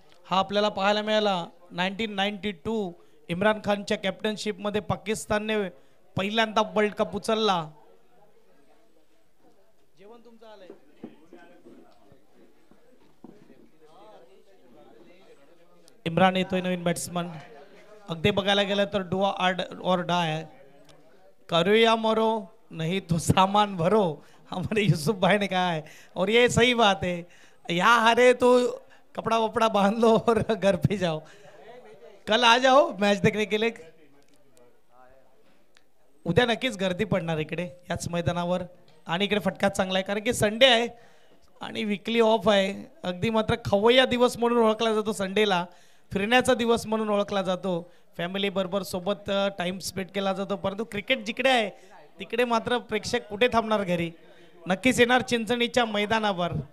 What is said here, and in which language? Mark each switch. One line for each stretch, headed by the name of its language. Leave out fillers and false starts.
Marathi: हा आपल्याला पाहायला मिळाला 1992 इम्रान खानच्या कॅप्टनशिपमध्ये पाकिस्तानने पहिल्यांदा वर्ल्ड कप उचलला. जेवण तुमचं आलंय. इम्रान येतोय नवीन बॅट्समन. अगदी बघायला गेलं तर
Hindi: डू और डाय, करो या मरो नहीं तो सामान भरो, हमारे यूसुफ भाई ने कहा है और ये सही बात है. यहाँ हारे तो कपड़ा वपड़ा बांध लो और घर पे जाओ. कल आ जाओ मैच देखने के लिए.
Marathi: उद्या नक्कीच गर्दी पडणार इकडे याच मैदानावर. आणि इकडे फटका चांगला आहे कारण की संडे आहे आणि वीकली ऑफ आहे. अगदी मात्र खवय्या दिवस म्हणून ओळखला जातो संडेला, फिरण्याचा दिवस म्हणून ओळखला जातो. फॅमिली बरोबर सोबत टाइम स्पेंड केला जातो. परंतु क्रिकेट जिकडे आहे तिकडे मात्र प्रेक्षक कुठे थांबणार घरी, नक्कीच येणार चिंचणीच्या मैदानावर.